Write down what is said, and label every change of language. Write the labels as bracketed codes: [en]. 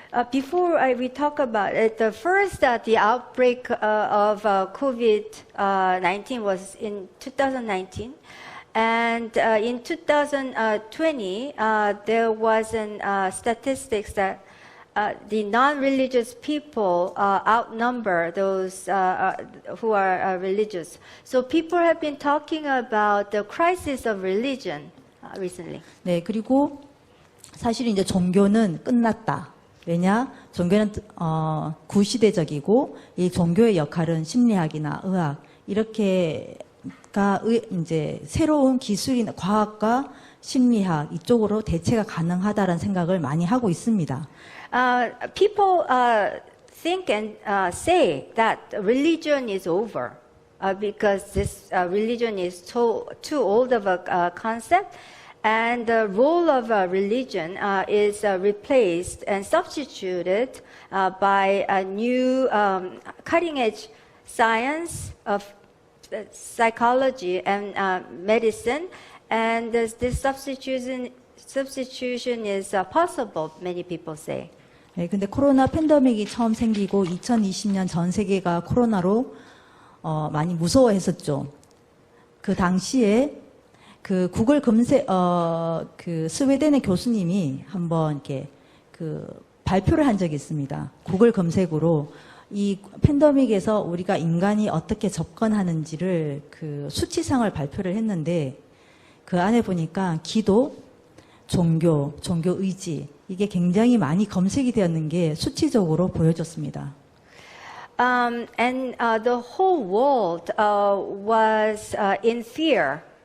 [en] before we talk about it, the first the outbreak of COVID-19 was in 2019, and in 2020 there was statistics that the non-religious people outnumber those who are religious. So people have been talking about the crisis of religion recently. [ko] 네, 그리고 사실 이제 종교는 끝났다. 왜냐? 종교는 구시대적이고 이 종교의 역할은 심리학이나 의학 이렇게가 이제 새로운 기술이나 과학과 심리학 이쪽으로 대체가 가능하다라는 생각을 많이 하고 있습니다. [en] People think and say that religion is over because this religion is too old of a concept. And the role of religion is replaced and substituted by a new cutting-edge science of psychology and medicine. And this substitution is possible, many people say. [ko] 네, 근데 코로나 팬데믹이 처음 생기고 2020년 전 세계가 코로나로 많이 무서워했었죠. 그 당시에 그 구글 검색, 그 스웨덴의 교수님이 한번 이렇게 그 발표를 한 적이 있습니다. 구글 검색으로 이 팬데믹에서 우리가 인간이 어떻게 접근하는지를 그 수치상을 발표를 했는데 그 안에 보니까 기도, 종교 의지 이게 굉장히 많이 검색이 되었는 게 수치적으로 보여졌습니다. [en] And the whole world was in fear